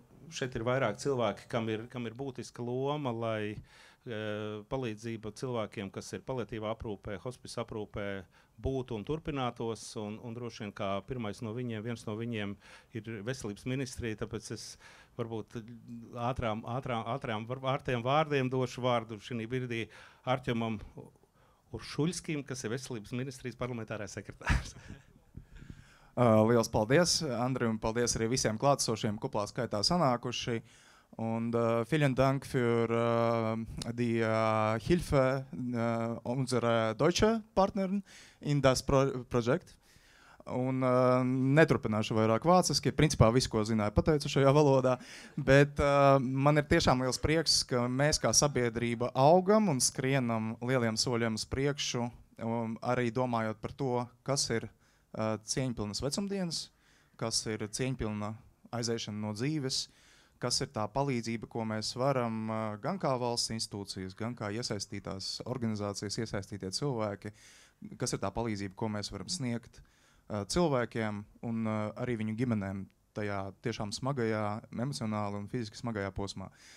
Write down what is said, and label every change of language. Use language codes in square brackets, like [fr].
[lv] šeit ir vairāk cilvēki, kam ir būtiska loma, lai palīdzība cilvēkiem, kas ir paliatīvā aprūpē, hospice aprūpē, būtu un turpinātos, un droši vien kā viens no viņiem ir veselības ministrija, tāpēc es varbūt ārtiem vārdiem došu vārdu šī brīdī Artjomam Uršuļskim, kas ir veselības ministrijas parlamentārais sekretārs. Liels paldies, Andri, un paldies arī visiem klātsošiem kuplā skaitā sanākuši. [de] Und vielen Dank für die Hilfe unserer deutschen Partnern in das Projekt. [lv] Un neturpināšu vairāk vāciski, principā visu, ko zināju, pateicu šajā valodā, bet man ir tiešām liels prieks, ka mēs kā sabiedrība augam un skrienam lieliem soļiem uz priekšu, arī domājot par to, kas ir cieņpilnas vecumdienas, kas ir cieņpilna aiziešana no dzīves, kas ir tā palīdzība, ko mēs varam gan kā valsts institūcijas, gan kā iesaistītās organizācijas, iesaistītie cilvēki, kas ir tā palīdzība, ko mēs varam sniegt cilvēkiem un arī viņu ģimenēm tajā tiešām smagajā, emocionāli un fiziski smagajā posmā.